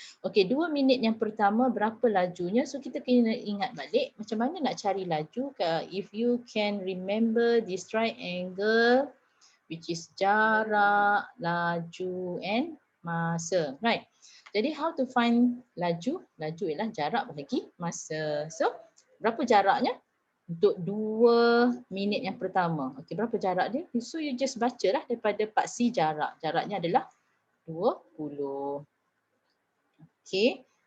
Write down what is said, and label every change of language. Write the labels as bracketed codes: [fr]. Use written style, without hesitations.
[ms] Okey, 2 minit yang pertama berapa lajunya? So kita kena ingat balik macam mana nak cari laju. [en] If you can remember this triangle which is jarak, laju and masa. Right. [ms] Jadi [en] how to find laju? [ms] Laju ialah jarak bagi masa. So berapa jaraknya? Untuk 2 minit yang pertama. Okey, berapa jarak dia? So [en] you just [ms] bacalah daripada paksi jarak. Jaraknya adalah 20. Okey.